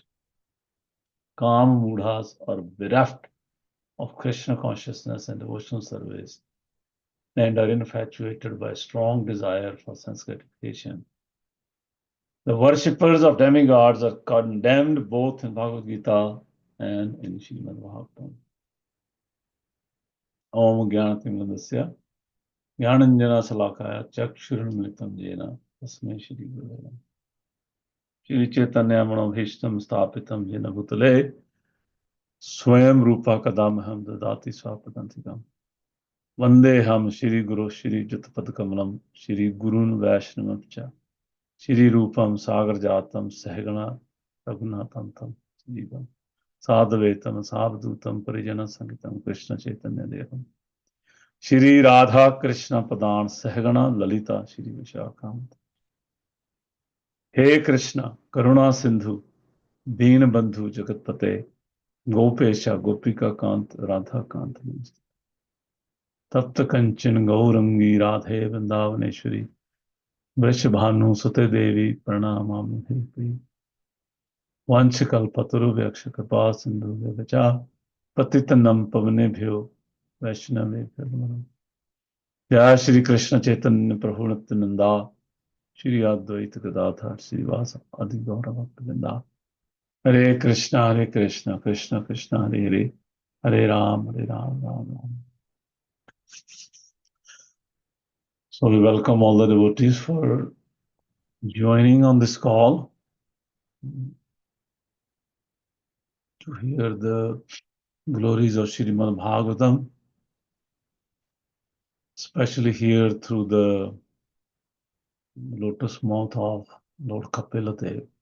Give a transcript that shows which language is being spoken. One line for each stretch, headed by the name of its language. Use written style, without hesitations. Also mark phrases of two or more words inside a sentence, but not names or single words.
English: Kama Mudhas are bereft of Krishna consciousness and devotional service and are infatuated by a strong desire for sense gratification. The worshippers of demigods are condemned both in Bhagavad Gita and in Srimad Bhagavatam.
Sanskrit: ओम ज्ञानतिमन्दस्य ज्ञानाञ्जन शलाकया चक्षुरुन्मीलितम् येन तस्मै श्री गुरुवे नमः। श्री चैतन्यमनोभीष्टं स्थापितं येन भूतले स्वयं रूपा कदा मह्यं ददाति स्वापदान्तिकम्। वन्देऽहं श्रीगुरो श्रीयुतपदकमलं श्रीगुरून् वैष्णवं च श्रीरूपं सागरजातं सहगणा रघुनाथं तं जीवम् साधवेतं सावधूतं परिजनसंगितं कृष्णचैतन्यदेवम् श्री राधा कृष्ण पदान सहगणा ललिता श्री विशाखान्वितांश्च। हे कृष्ण करुणा सिंधु दीन बंधु जगतपते गोपेश गोपिका कांत राधा कांत नमस्ते। तप्त कंचन गौरंगी राधे वृंदावनेश्वरी वृषभानु सुते देवी प्रणामामि हरिप्रिय। वंशकल्पतरुभ्यश्च कृपा सिन्धुभ्यश्च पतितनं पावनेभ्यो वैष्णवेभ्यो नमो नमः। जय श्री कृष्ण चैतन्य प्रभु नित्यानंदा श्री अद्वैत गदाधर श्रीवास आदि गौर भक्तवृंदा। हरे कृष्ण कृष्ण कृष्ण हरे हरे हरे राम राम राम।
English: So we welcome all the devotees for joining on this call to hear the glories of Srimad Bhagavatam, especially here through the lotus mouth of Lord Kapila Dev.